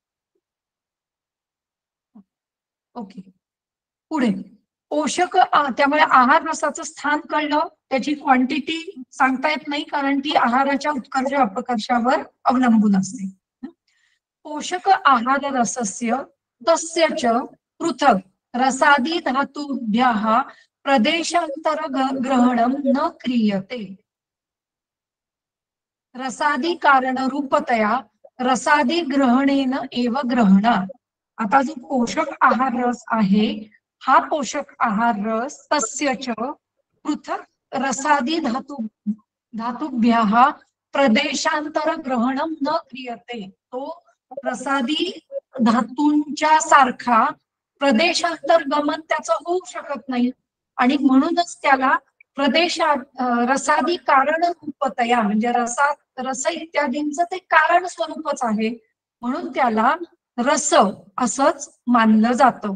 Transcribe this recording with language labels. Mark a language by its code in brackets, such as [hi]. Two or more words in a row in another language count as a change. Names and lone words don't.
[mr] ओके, पुढे पोषक त्यामुळे आहार रसाचं स्थान कळलं, त्याची क्वांटिटी सांगता येत नाही कारण ती आहाराच्या उत्कर्ष अपकर्षावर अवलंबून असते. [sa] पोषक आहार रसस्य तस्य च पृथक् रसादी धातुभ्यः प्रदेशांतर ग्रहणं न क्रियते. रसादी कारण रूपतया रसादी ग्रहणेन एव ग्रहणात. [mr] आता जो पोषक आहार रस आहे हा पोषक आहार रस [sa] तस्य च पृथक् रसादी धातुभ्यः प्रदेशांतर ग्रहणं न क्रियते. [mr] तो रसादी धातूंच्या सारखा प्रदेशांतर गमन त्याचं होऊ शकत नाही आणि म्हणूनच त्याला [sa] रसादी कारण रूपतया [mr] म्हणजे रस इत्यादींचं ते कारण स्वरूपच आहे म्हणून त्याला रस असंच मानलं जातं.